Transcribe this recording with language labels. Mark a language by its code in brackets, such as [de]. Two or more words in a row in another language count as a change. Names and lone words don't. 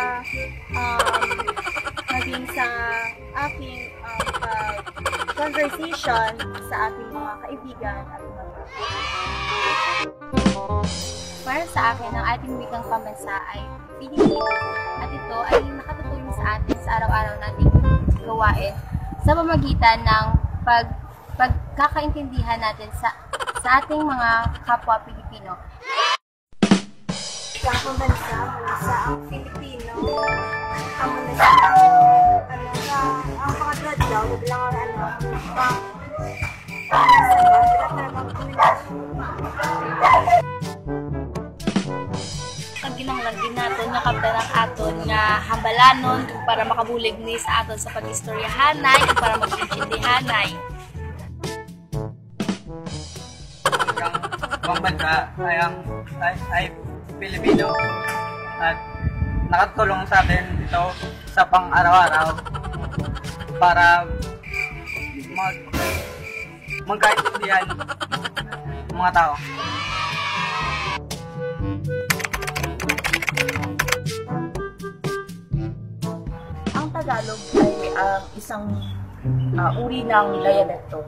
[tl] aking conversation sa aking mga kaibigan at mga Para sa akin, ang ating wikang pambansa ay Filipino at ito ay nakatutulong sa atin sa araw-araw nating gawain sa pamamagitan ng pagkakaintindihan natin sa ating mga kapwa Pilipino. Wikang pambansa mula sa Filipino. Ang mula sa ang mga grad daw, bilang [hil] ang ginanglan naton nga kapten ang aton nga hambalanon kung para makabulig ni sa aton sa pag-istoryahanay kung para mag-intindihanay. [tl] Ang pambansa ay Pilipino at nakatulong sa atin ito sa pang-araw-araw para magkaintindihan ng mga tao. Ang Tagalog ay isang uri ng dialekto.